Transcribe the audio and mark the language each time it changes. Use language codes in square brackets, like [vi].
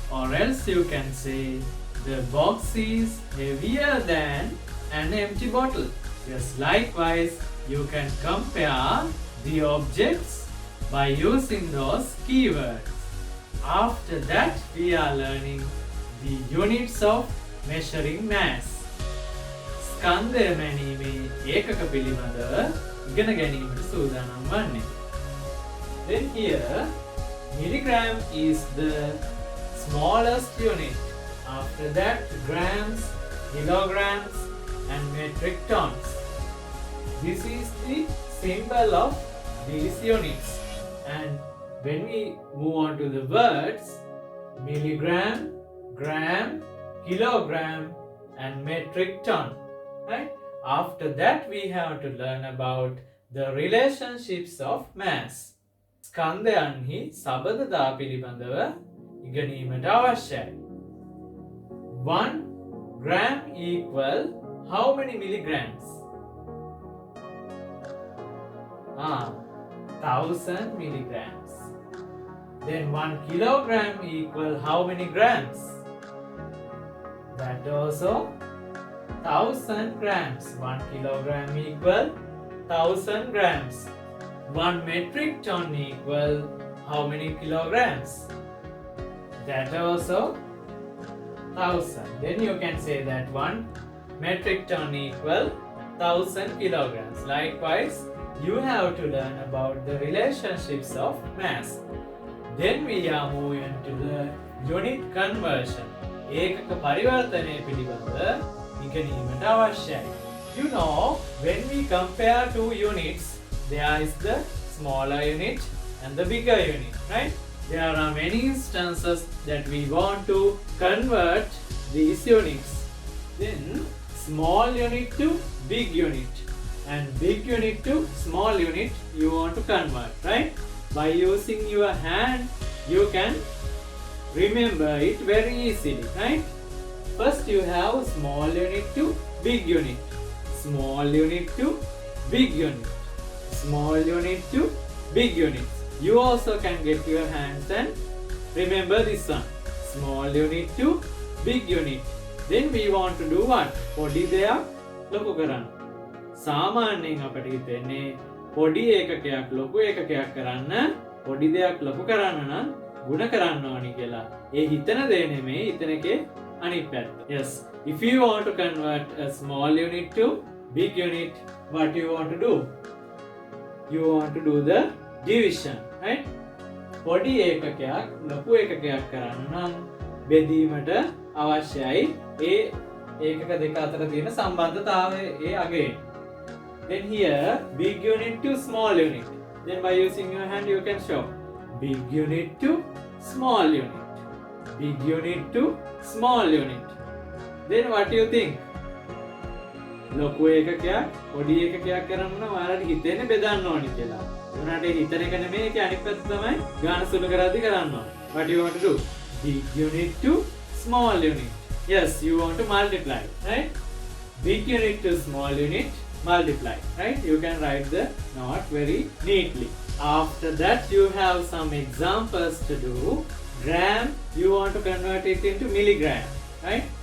[en] Or else you can say the box is heavier than an empty bottle. Yes, likewise you can compare the objects by using those keywords. After that we are learning the units of measuring mass. [si] ස්කන්ධය මැනීමේ ඒකක පිළිබඳව ඉගෙන ගැනීමට සූදානම් වන්නේ. [en] Then here milligram is the smallest unit. After that grams, kilograms and metric tons. This is the symbol of these units. And when we move on to the words, milligram, gram, kilogram and metric ton, right? After that we have to learn about the relationships of mass. [si] ස්කන්ධයන්හි සබඳතා පිළිබඳව ඉගෙනීමට අවශ්‍යයි. [en] 1 gram equal how many milligrams? 1000 milligrams. Then 1 kilogram equal how many grams? That also 1000 grams. 1 kilogram equal 1000 grams. 1 metric ton equal how many kilograms? That also 1000. Then you can say that 1 metric ton equal 1000 kilograms. Likewise, you have to learn about the relationships of mass. Then we are moving to the unit conversion. [si] ඒකක පරිවර්තනය පිළිබඳ ඉගෙනීමට අවශ්‍යයි. [en] You know, when we compare two units, there is the smaller unit and the bigger unit, right? There are many instances that we want to convert these units. Then small unit to big unit and big unit to small unit you want to convert, right? By using your hand you can remember it very easily, right? First you have small unit to big unit, small unit to big unit, small unit to big unit. You also can get your hands and remember this one. Small unit to big unit. Then we want to do what? [si] පොඩි දෙයක් ලොකු කරන්න. සාමාන්‍යයෙන් අපිට හිතෙන්නේ පොඩි ඒකකයක් ලොකු ඒකකයක් කරන්න පොඩි දෙයක් ලොකු කරන්න නම් ගුණ කරන්න ඕනි කියලා. ඒ හිතන දේ නෙමෙයි හිතන එකේ අනිත් පැත්ත. Yes. [en] If you want to convert a small unit to big unit, what you want to do? You want to do the division, right? [si] පොඩි ඒකකයක් ලොකු ඒකකයක් කරන්න නම් බෙදීමට අවශ්‍යයි ඒ ඒකක දෙක අතර තියෙන සම්බන්ධතාවය ඒ අගේ. [en] Then here big unit to small unit. Then by using your hand you can show big unit to small unit. Big unit to small unit. Then what do you think? [si] ලොකු ඒකකයක් පොඩි ඒකකයක් කරන්න නම් ඔයාලට හිතෙන්නේ බෙදන්න ඕනි කියලා. උනාට හිතන එක නෙමෙයි ඒක අනිත් පැත්ත තමයි ගාන සුළු කරද්දි කරන්න ඕනේ. [en] What do you want to do? Big unit to small unit. Yes, you want to multiply, right? Big unit to small unit, multiply, right? You can write the note very neatly. After that, you have some examples to do. Gram, you want to convert it into milligram, right?